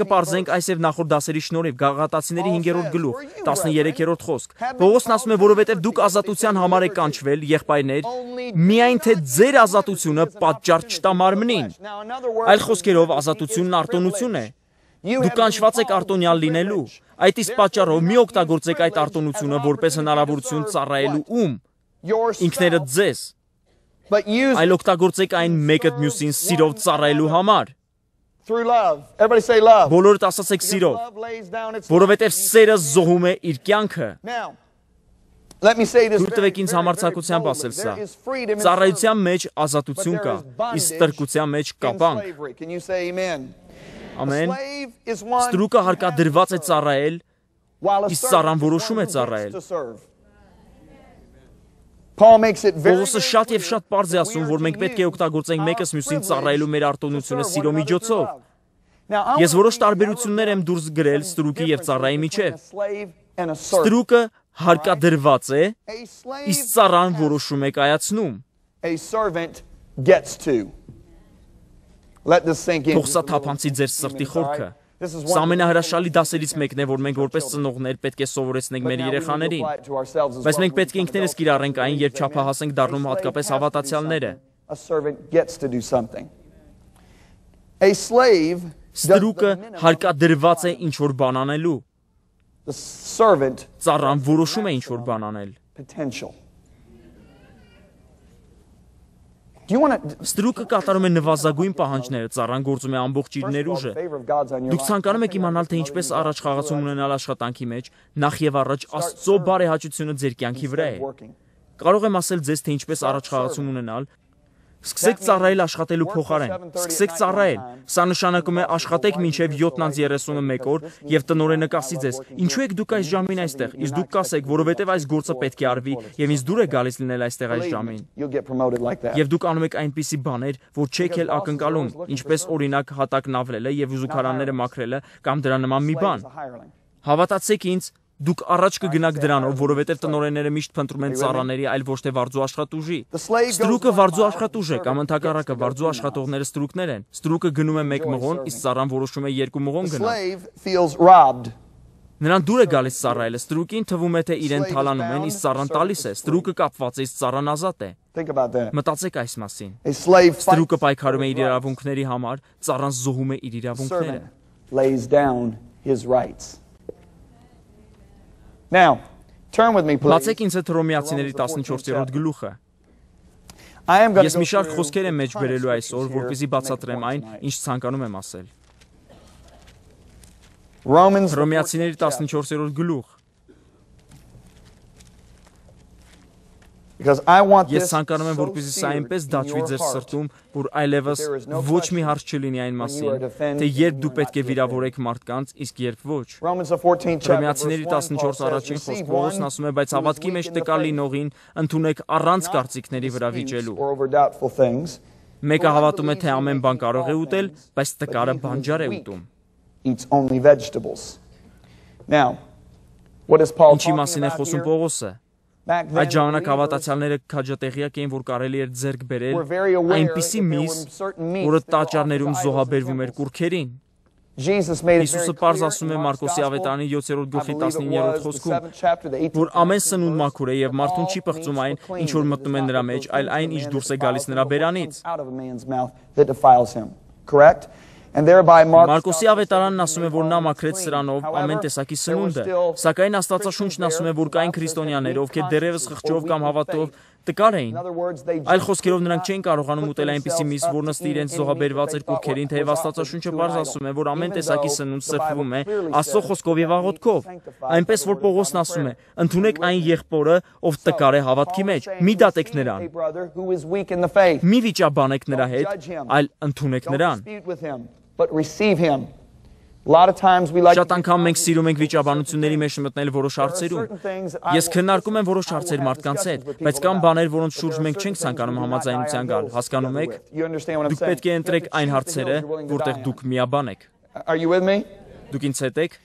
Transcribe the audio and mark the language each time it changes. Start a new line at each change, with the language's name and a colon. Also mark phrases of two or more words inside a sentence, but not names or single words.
Armenian: կպարզենք այս եւ նախորդ դասերի շնորհիվ Գաղատացիների 5-րդ գլուխ, 13-րդ խոսք։ Պողոսն ասում է, որովհետև դուք ազատության համար եք կանչվել, եղբայրներ, միայն թե ձեր ազատությունը պատճառ չտա մարմնին։ Այլ խոսքերով ազատությունն արտոնություն է։ Դուք կանչված եք արտոնյալ լինելու։ Այդ իսկ պատճառով մի օգտագործեք այդ արտոնությունը որպես հնարավորություն ծառայելու ում։ Ինքներդ ձեզ։ Այլ օգտագործեք այն մեկը մյուսին սիրով ծառայելու համար։
English: through love. Everybody say love.
Armenian: Բոլորդ ասացեք սիրով,
English: Love lays down its
Armenian: որովհետև սերը զոհում է իր կյանքը։
English: Now, let me say this.
Armenian: Թույլ տվեք ինձ համարձակությամբ ասել սա։
English: There is freedom in
Armenian: Ծառայության մեջ ազատություն կա, իսկ ստրկության մեջ կապանք։
English: slavery. Can you say amen?
Armenian: Ամեն։
English: Slave is one
Armenian: Ստրուկը հարկադրված է ծառայել,
English: while a
Armenian: իսկ ծառան
English: servant
Armenian: որոշում է
English: is one who
Armenian: ծառայել։
English: gets to serve. Paul makes it very
Armenian: Պողոսը շատ եւ շատ պարզ է ասում, որ մենք պետք է օգտագործենք մեկս մյուսին ծառայելու մեր արտոնությունը սիրո միջոցով։ Ես որոշ տարբերություններ եմ դուրս գրել ստրուկի եւ ծառայի միջև։ Ստրուկը հարկադրված է, իսկ ծառան որոշում է կայացնում։
English: A servant gets to. Let this sink in.
Armenian: Թող սա թափանցի ձեր սրտի խորքը։ Սա ամենահրաշալի դասերից մեկն է, որ մենք որպես ծնողներ պետք է սովորեցնենք մեր երեխաներին։ Բայց մենք պետք է ինքներս կիրառենք այն, երբ չափահաս ենք դառնում հատկապես հավատացյալները։
English: A servant gets to do something. A slave
Armenian: Ստրուկը հարկադրված է ինչ-որ բան անելու։
English: the servant
Armenian: Ծառան որոշում է ինչ-որ բան անել։
English: potential. Do you want to
Armenian: Ստրուկը կատարում է նվազագույն պահանջները, ծառան գործում է ամբողջ իր ներուժը։
English: favor of God's on your
Armenian: Դուք ցանկանում եք իմանալ, թե ինչպես առաջ խաղացում ունենալ աշխատանքի մեջ, նախ եւ առաջ Աստծո բարեհաճությունը ձեր կյանքի վրա է։
English: working.
Armenian: Կարող եմ ասել ձեզ, թե ինչպես առաջ խաղացում ունենալ։ Սկսեք ծառայել աշխատելու փոխարեն։ Սկսեք ծառայել։ Սա նշանակում է աշխատեք մինչև 7:31 օր եւ տնօրենը կասի ձեզ. Ինչու եք դուք այս ժամին այստեղ։ Իսկ դուք կասեք, որովհետեւ այս գործը պետք է արվի եւ ինձ դուր է գալիս լինել այստեղ այս ժամին։
English: You'll get promoted like that.
Armenian: Եվ դուք անում եք այնպիսի բաներ, որ չեք էլ ակնկալում, ինչպես օրինակ հատակն ավլելը եւ ուզուքարանները մաքրելը կամ դրա նման մի բան։
English: Slave's a hireling.
Armenian: Հավատացեք ինձ, դուք առաջ կգնաք դրանով, որովհետև տնօրենները միշտ փնտրում են ծառաների, այլ ոչ թե վարձու աշխատուժի։ Ստրուկը վարձու աշխատուժ է, կամ ընդհակառակը վարձու աշխատողները ստրուկներ են։ Ստրուկը գնում է 1 մղոն, իսկ ծառան որոշում է 2 մղոն
English: The
Armenian: գնալ։
English: slave feels robbed.
Armenian: Նրան դուր է գալիս ծառայելը, ստրուկին թվում է, թե իրեն թալանում են, իսկ ծառան տալիս է։ Ստրուկը կապված է, իսկ ծառան ազատ է։
English: Think about that.
Armenian: Մտածեք այս մասին։
English: A slave fights
Armenian: Ստրուկը պայքարում է իր իրավունքների համար, ծառան զոհում է իր իրավունքները։
English: servant lays down his rights. Now, turn with me please.
Armenian: Բացեք ինձ հետ Հռոմեացիների 14-րդ գլուխը։
English: I am going
Armenian: Ես մի շարք խոսքեր եմ մեջ բերելու այսօր, որպեսզի բացատրեմ այն, ինչ ցանկանում եմ ասել։ Romans Հռոմեացիների 14-րդ գլուխ։
English: Because I want
Armenian: Ես
English: this
Armenian: ցանկանում եմ,
English: so
Armenian: որպեսզի սա
English: seared
Armenian: այնպես
English: in
Armenian: դաջվի
English: your
Armenian: ձեր
English: heart.
Armenian: սրտում, որ այլևս
English: there is no
Armenian: ոչ մի
English: question
Armenian: հարց չլինի այն
English: when you are
Armenian: մասին,
English: defending
Armenian: թե
English: and
Armenian: երբ
English: when
Armenian: դու
English: you are
Armenian: պետք է
English: not
Armenian: վիրավորեք մարդկանց, իսկ երբ ոչ։
English: Romans the 14th chapter verse Հռոմեացիների 1 Paul 14 says,
Armenian: առաջին
English: receive
Armenian: խոսք Պողոսն
English: one
Armenian: ասում է, բայց
English: who is
Armenian: հավատքի
English: weak
Armenian: մեջ
English: in the
Armenian: տկար
English: faith,
Armenian: լինողին ընդունեք առանց
English: not
Armenian: կարծիքների վրա
English: disputes
Armenian: վիճելու։
English: or over doubtful things.
Armenian: Մեկը հավատում է, թե ամեն բան կարող է ուտել, բայց տկարը բանջար է ուտում։
English: Eats only vegetables. Now, what is Paul
Armenian: Ինչի
English: talking
Armenian: մասին է
English: about
Armenian: խոսում
English: here?
Armenian: Պողոսը։
English: Back then,
Armenian: Այդ ժամանակ
English: believers
Armenian: հավատացյալները քաջատեղյակ էին, որ կարելի էր ձեռք բերել
English: were very aware
Armenian: այնպիսի
English: that there
Armenian: միս,
English: were certain meats
Armenian: որը
English: that were
Armenian: տաճարներում
English: offered to
Armenian: զոհաբերվում էր
English: idols in
Armenian: կուրքերին։
English: Jesus made it very Հիսուսը clear
Armenian: պարզ ասում է
English: in Mark's Մարկոսի Gospel,
Armenian: ավետարանի 7-րդ
English: I
Armenian: գլխի
English: believe it 19-րդ was the
Armenian: խոսքում,
English: 7th chapter, the 18th
Armenian: որ ամեն
English: verse,
Armenian: սնունդ մաքուր է եւ
English: that
Armenian: մարդուն
English: all
Armenian: չի պղծում
English: meats
Armenian: այն,
English: were clean,
Armenian: ինչ որ
English: but it
Armenian: մտնում
English: is
Armenian: է
English: not
Armenian: նրա
English: what
Armenian: մեջ,
English: goes
Armenian: այլ
English: into
Armenian: այն,
English: a
Armenian: ինչ
English: man
Armenian: դուրս է
English: that
Armenian: գալիս
English: defiles him,
Armenian: նրա
English: but what
Armenian: բերանից։
English: comes out of a man's mouth that defiles him. Correct? And thereby Mark's Մարկոսի Gospel
Armenian: ավետարանն
English: says
Armenian: ասում է,
English: he
Armenian: որ
English: made
Armenian: նա
English: all
Armenian: մաքրեց
English: clean.
Armenian: սրանով ամեն
English: However,
Armenian: տեսակի
English: there were
Armenian: սնունդը,
English: still
Armenian: սակայն Աստվածաշունչն
English: Christians
Armenian: ասում է,
English: there
Armenian: որ
English: who
Armenian: կային
English: God says had
Armenian: քրիստոնյաներ,
English: weak
Armenian: ովքեր դեռևս
English: consciences or
Armenian: խղճով
English: weak
Armenian: կամ
English: in
Armenian: հավատով
English: faith.
Armenian: տկար էին։
English: In other words, they
Armenian: Այլ
English: just
Armenian: խոսքերով
English: could
Armenian: նրանք
English: not
Armenian: չէին կարողանում
English: put
Armenian: ուտել այնպիսի
English: themselves
Armenian: միս,
English: up
Armenian: որն
English: to
Armenian: ըստ
English: eat
Armenian: իրենց
English: any meat
Armenian: զոհաբերված
English: that
Armenian: էր
English: they thought
Armenian: կուրքերին,
English: was
Armenian: թեև
English: offered
Armenian: Աստվածաշունչը
English: to an
Armenian: պարզ
English: idol.
Armenian: ասում է, որ ամեն
English: Even
Armenian: տեսակի
English: though
Armenian: սնունդ
English: the Bible
Armenian: սրբվում է
English: clearly
Armenian: Աստծո
English: says
Armenian: խոսքով եւ
English: that meat is
Armenian: աղոթքով,
English: sanctified by
Armenian: այնպես
English: the
Armenian: որ
English: word of God Պողոսն and
Armenian: ասում է,
English: prayer.
Armenian: ընդունեք այն եղբորը, ով տկար է հավատքի
English: Paul is
Armenian: մեջ,
English: saying,
Armenian: մի դատեք
English: receive
Armenian: նրան,
English: a brother who is weak in the faith.
Armenian: մի վիճաբանեք նրա
English: Don't
Armenian: հետ,
English: judge him.
Armenian: այլ ընդունեք
English: Don't
Armenian: նրան։
English: dispute with him, but receive him. A lot of times we like
Armenian: Շատ
English: to
Armenian: անգամ մենք սիրում ենք վիճաբանությունների մեջ մտնել որոշ հարցերում։ Ես քննարկում եմ որոշ հարցեր մարդկանց հետ, բայց կան բաներ, որոնց շուրջ մենք չենք ցանկանում համաձայնության գալ, հասկանում եք։ Դուք պետք է ընտրեք այն հարցերը, որտեղ դուք միաբան եք։
English: Are you with me?
Armenian: Դուք ինձ հետ եք։